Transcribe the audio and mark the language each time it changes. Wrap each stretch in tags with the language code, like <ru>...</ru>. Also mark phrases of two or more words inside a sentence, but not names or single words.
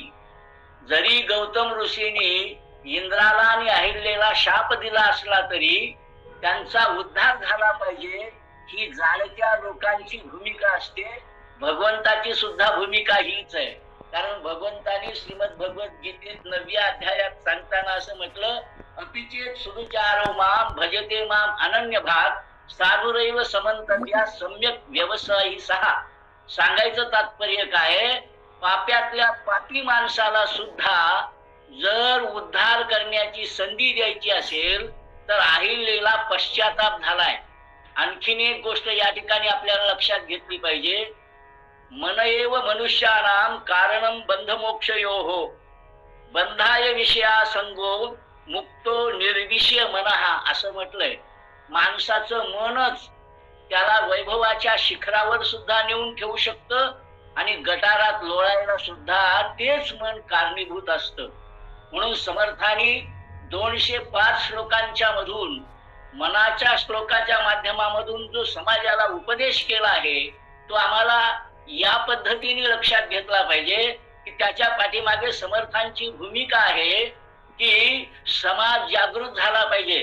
<mr>जरी गौतम ऋषीने इंद्राला आणि अहिल्याला शाप दिला असला तरी त्यांचा उद्धार झाला पाहिजे ही जाणत्या लोकांची भूमिका असते. भगवंताची सुद्धा भूमिका हीच आहे. कारण भगवंतानी श्रीमद भगवद्गीतेत 9व्या अध्यायात सांगताना असं म्हटलं,</mr> <sa>अपिचेत सुविचारो माम भजते माम अनन्य भाग साधुरैव समंतव्या सम्यक व्यवसायी सहा.</sa> <mr>सांगायचं तात्पर्य काय, पाप्यातल्या पापी माणसाला सुद्धा जर उद्धार करण्याची संधी द्यायची असेल तर अहिल्याला पश्चाताप झालाय. आणखीन एक गोष्ट या ठिकाणी आपल्याला लक्षात घेतली पाहिजे.</mr> <sa>मनएव मनुष्यानाम कारणम बंधमोक्षयोः बंधाय विषया संगो मुक्तो निर्विषय मनहा असं म्हटलंय.</sa> <mr>माणसाचं मनच त्याला वैभवाच्या शिखरावर सुद्धा नेऊन ठेवू शकतं आणि गटारात लोळायला सुद्धा तेच मन कारणीभूत असतं. म्हणून समर्थांनी 205 श्लोकांच्या मधून मनाच्या श्लोकाच्या माध्यमामधून जो समाजाला उपदेश केला आहे तो आम्हाला या पद्धतीने लक्षात घेतला पाहिजे की त्याच्या पाठीमागे समर्थांची भूमिका आहे की समाज जागृत झाला पाहिजे.</mr>